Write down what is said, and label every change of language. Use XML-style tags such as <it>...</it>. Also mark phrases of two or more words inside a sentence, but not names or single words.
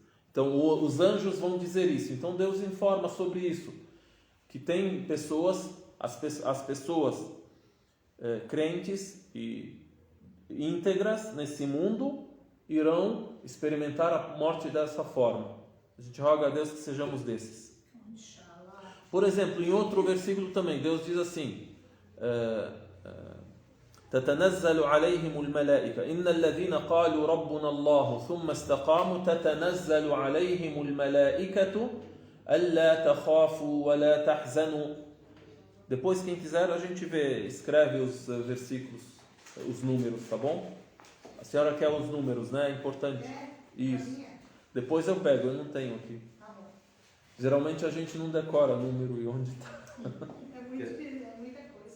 <pt>Então os anjos vão dizer isso. Então Deus informa sobre isso, que tem pessoas, as pessoas crentes e íntegras nesse mundo irão experimentar a morte dessa forma. A gente roga a Deus que sejamos desses. Por exemplo, em outro versículo também Deus diz assim:</pt> <ar>تتنزل عليهم الملائكة إن الذين قالوا ربنا الله ثم استقاموا تتنزل عليهم الملائكة ألا تخافوا ولا تحزنوا.</ar> <pt>Depois, quem quiser, a gente escreve os versículos, os números, tá bom? A senhora quer os números, né? É importante. Isso. Depois eu pego, eu não tenho aqui. Geralmente a gente não decora número e onde está. É muita coisa.</pt>